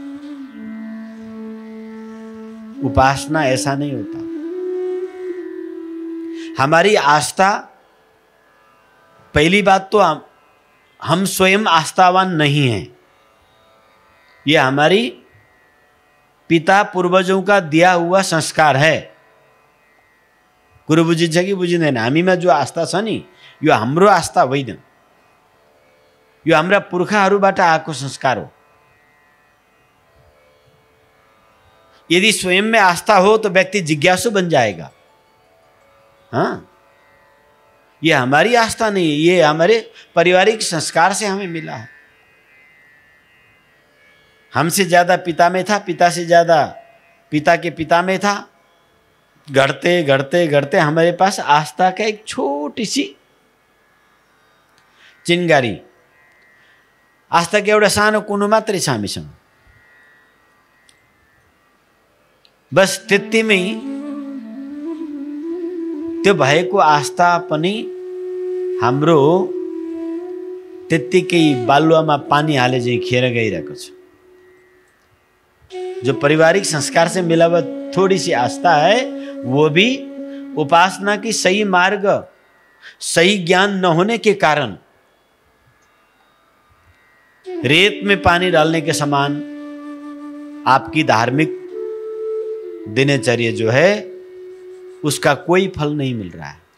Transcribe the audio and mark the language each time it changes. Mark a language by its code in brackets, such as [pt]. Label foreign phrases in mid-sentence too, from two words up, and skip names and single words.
[hi] उपासना ऐसा नहीं होता। हमारी आस्था, पहली बात तो हम स्वयं आस्थावान नहीं हैं। यह हमारी पिता पूर्वजों का दिया हुआ संस्कार है। [ne] कुरो बुझिन्छ कि बुझिँदैन, हामीमा जो आस्था छ नि यो हाम्रो आस्था होइन, यो हाम्रा पुर्खाहरूबाट आएको संस्कार हो। [hi] यदि स्वयं में आस्था हो तो व्यक्ति जिज्ञासु बन जाएगा। हाँ, ये हमारी आस्था नहीं है, ये हमारे पारिवारिक संस्कार से हमें मिला है। हमसे ज्यादा पिता में था, पिता से ज्यादा पिता के पिता में था। घड़ते घड़ते घड़ते हमारे पास आस्था का एक छोटी सी चिंगारी, आस्था के [ne] एउटा सानो कुनो मात्रै छ हामीसँग। बस त्यतिमै त्यो भएको आस्था पनि हाम्रो त्यत्तिकै बालुवामा पानी हाले चाहिँ खेर गइरहेको छ। [hi] जो पारिवारिक संस्कार से मिला हुआ थोड़ी सी आस्था है, वो भी उपासना की सही मार्ग, सही ज्ञान न होने के कारण रेत में पानी डालने के समान आपकी धार्मिक दिनचर्या जो है उसका कोई फल नहीं मिल रहा है।